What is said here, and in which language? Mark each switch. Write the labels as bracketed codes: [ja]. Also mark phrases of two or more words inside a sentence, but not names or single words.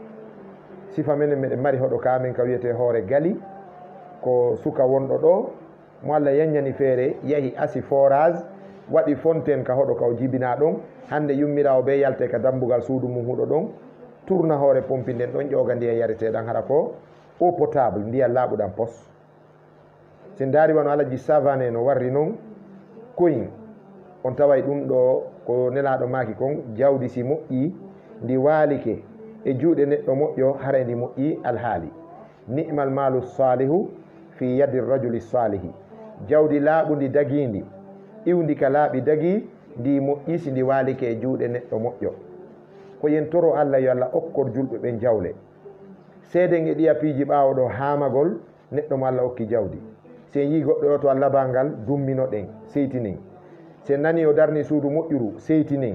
[ff] Sifa menen meɗen mari hoɗo kamen ka wiyete Hoore Gali, ko suka wonɗo ɗo mo Allah yanyani feere yahi asi forage waɗi fontaine ka hoɗo ka o jibina ɗon hande yummirawo be yalte ka dambugal suudu mum huɗo ɗon tourna hoore pompi nden ɗon ƴoga ndiya yareteɗan hara ko [fr] eau potable [ff] ndiyam laaɓuɗan pos sen daari wano alaji savane no warri noon koyin on taway ɗum ɗo ko nelaɗo maki kon jawdi si moƴƴi ndi waalike e juuɗe neɗɗo moƴƴo hara ndi moƴƴi alhaali [ar] نعم المال الصالح في يد الرجل الصالح [ff] jawdi laaɓu ndi dagindi iwdi ka laaɓi dagi ndi moƴƴi si ndi waalike e juuɗe neɗɗo moƴƴo ko yen toro Allah yo Allah okkor julɓe ɓen jawle seeden e ɗiya piiji ɓaawo ɗo haamagol neɗɗo mo Allah okki jawdi sen yi goɗɗo o to Allah bangal dummino ɗen seytinen sen nani o darni suudu moƴƴuru seytinen